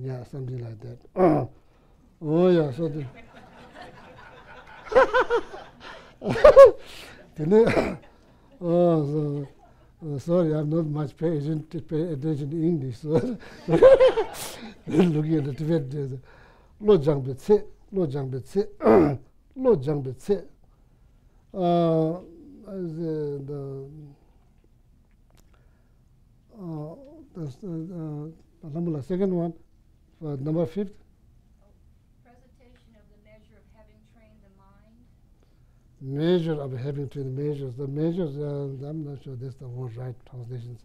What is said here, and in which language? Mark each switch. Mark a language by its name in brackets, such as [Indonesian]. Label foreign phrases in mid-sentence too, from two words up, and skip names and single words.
[English] Yeah, something like that. Yeah, so sorry, I'm not much paying attention to English. So looking at the Tibet, Lo Jangbe Tse, Lo Jangbe Tse, Lo Jangbe Tse. The second one, number 5. Presentation of the measure of having trained the mind. Measure of having trained measures. The measures, I'm not sure that's the word right translations.